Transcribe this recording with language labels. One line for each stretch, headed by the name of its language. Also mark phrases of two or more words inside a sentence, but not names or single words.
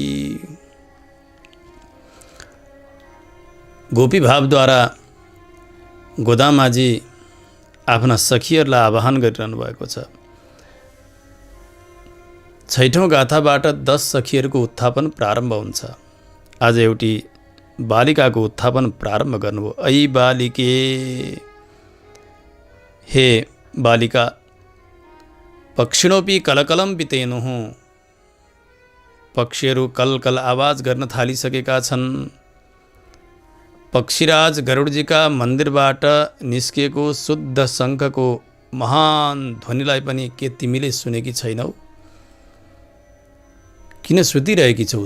Nepali: गोपी भावद्वारा गोदामाजी आफ्ना सखीहरूलाई आह्वान गरिरहनु भएको छ। 6औं गाथाबाट 10 सखीहरूको उत्थापन प्रारम्भ हुन्छ। आज एउटी बालिकाको उत्थापन प्रारम्भ गर्नुभयो। ऐ बालिके, हे बालिका,
Sanskrit: पक्षिणोपि कलकलं पितेनुः,
Nepali: पक्षीहरू कलकल आवाज गर्न थालिसकेका छन्। पक्षीराज गरुडजीका मन्दिरबाट निस्किएको शुद्ध शङ्खको महान ध्वनिलाई पनि के तिमीले सुनेकी छैनौ? किन सुतिरहेकी छौ?